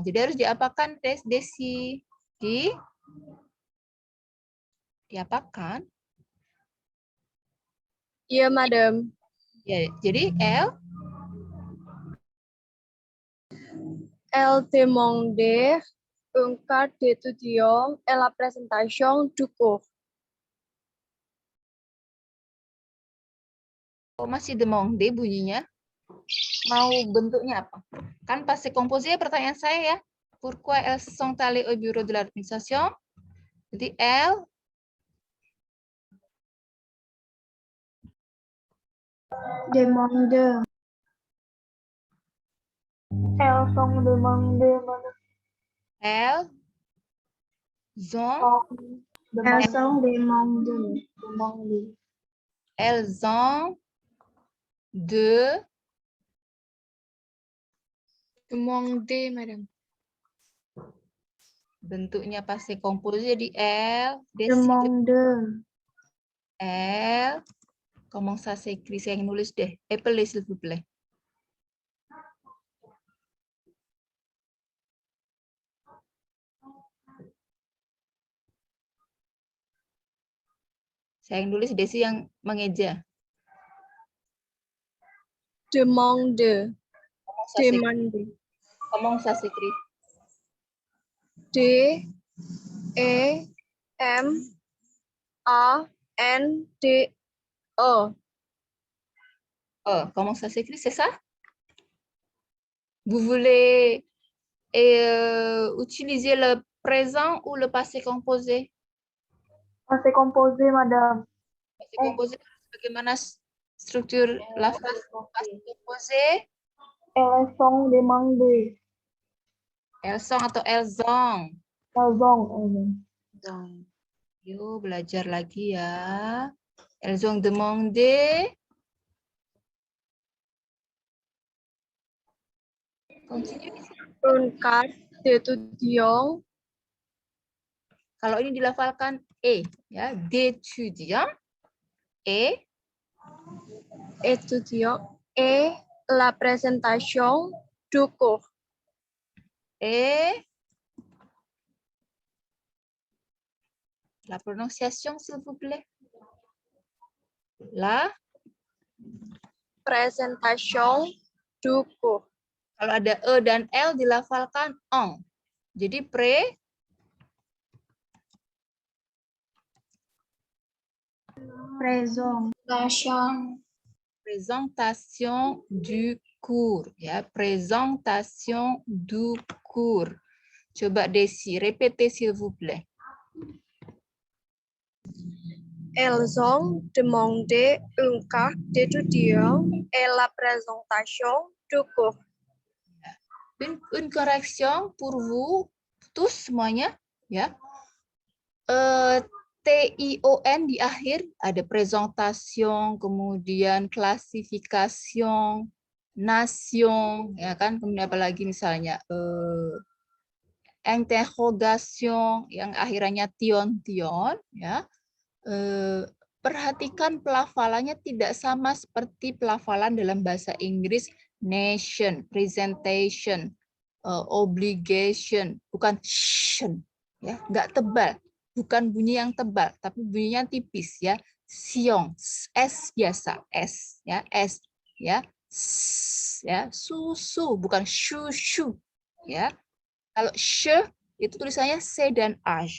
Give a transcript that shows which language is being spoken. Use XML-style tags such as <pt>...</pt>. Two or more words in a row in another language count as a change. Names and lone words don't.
<id>Jadi harus diapakan, Desi? Diapakan? Iya, Madam. Ya, jadi</id> <fr>Elle demande un carte d'étudiant et la présentation du cours.</fr> <id>kok masih demande bunyinya? Mau bentuknya apa? Kan</id> <fr>passé composé</fr> <id>pertanyaan saya ya.</id> <fr>Pourquoi elles sont allées au bureau de l'administration?</fr> <id>Jadi elles</id> <fr>Demande. Elles sont demandées, Madame. elles ont Elles sont demandées. elles ont de Demandées, Madame. bentuknya passé composé jadi elles Demande. elles comment ça s'écrit?</fr> <id>Saya yang nulis deh.</id> <fr>Appelez s'il vous plaît.</fr> <id>Saya yang nulis, Desi yang mengeja.</id> <fr>Demande. Demande. Comment ça s'écrit? D E M A N D E. Oh, comment ça s'écrit? C'est ça? Vous voulez utiliser le présent ou le passé composé? Passé composé, Madame. Passé composé,</fr> <id>bagaimana struktur lafaz</id> <fr>passé composé? Elles sont demandées. Elles sont atau elles ont? Elles ont.</fr> <id>Yuk belajar lagi ya.</id> <fr>Elles ont demandé. Continue. Un carte d'étudiant.</fr> <id>Kalau ini dilafalkan ya,</id> <fr>d'étudiant Étudiant et la présentation du cours. et la prononciation s'il vous plaît. La Présentation du cours.</fr> <id>kalau ada dan l dilafalkan en. Jadi</id> <fr>présentation du cours</fr> <id>ya,</id> <fr>présentation du cours.</fr> <id>Coba Desi,</id> <fr>répétez s'il vous plaît. Elles ont demandé une carte d'étudiant et la présentation du cours. Une correction pour vous tous</fr> <id>semuanya ya. TION di akhir ada presentation, kemudian klasifikasi, nation, ya kan, kemudian apalagi misalnya interrogation yang akhirnya tion ya. Perhatikan pelafalannya tidak sama seperti pelafalan dalam bahasa Inggris nation, presentation, obligation, bukan shen, ya, nggak tebal. Bukan bunyi yang tebal, tapi bunyinya tipis ya. Siong, s biasa, s ya, s ya, ya, susu bukan shu ya. Kalau sh itu tulisannya c dan h.</id>